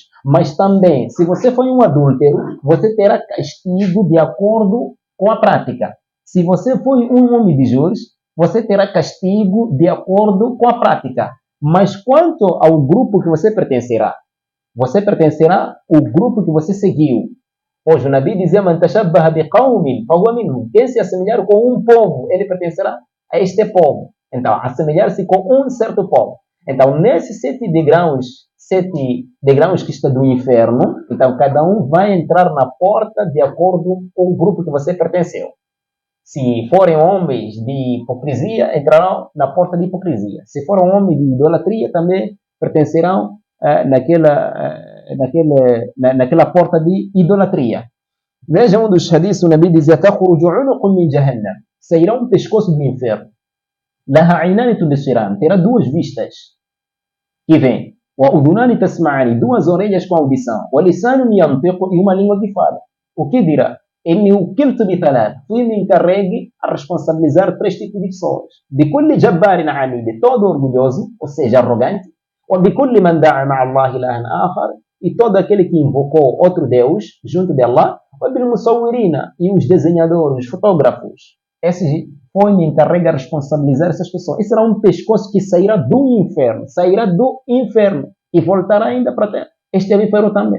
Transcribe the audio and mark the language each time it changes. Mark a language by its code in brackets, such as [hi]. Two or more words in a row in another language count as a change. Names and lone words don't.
[pt] Mas também, se você foi um adúltero, você terá castigo de acordo com a prática. Se você foi um homem de juros, você terá castigo de acordo com a prática. Mas quanto ao grupo que você pertencerá ao grupo que você seguiu. Hoje o Nabi dizia: [ar] "من تشبه بقوم فهو منهم." [pt] Quem se assemelhar com um povo, ele pertencerá a este povo. Então, assemelhar-se com um certo povo. Então, nesses 7 degraus que estão do inferno, então cada um vai entrar na porta de acordo com o grupo que você pertenceu. Se forem homens de hipocrisia, entrarão na porta de hipocrisia. Se forem homens de idolatria, também pertencerão naquela porta de idolatria. Veja um dos hadiths, o Nabi dizia: [ar] "تخرج عنق من جهنم." [pt] Sairá um pescoço do inferno. [ar] "لها عينان تبصران." [pt] Terá 2 vistas que vem. [ar] "وأذنان تسمعان." [pt] 2 orelhas com audição. [ar] "ولسان ينطق." [pt] E uma língua que fala. O que dirá? [ar] "إني وكلت بثلاث." [pt] Fui me encarregue a responsabilizar 3 tipos de pessoas. [ar] "بكل جبار عنيد." [pt] De todo orgulhoso, ou seja, arrogante. [ar] "وبكل من دعا مع الله إلها آخر." [pt] E todo aquele que invocou outro Deus junto de Allah. [ar] "وبالمصورين." [pt] E os desenhadores, os fotógrafos. Esses foi me encarrega a responsabilizar essas pessoas. Esse será um pescoço que sairá do inferno e voltará ainda para a terra. Este é o inferno também.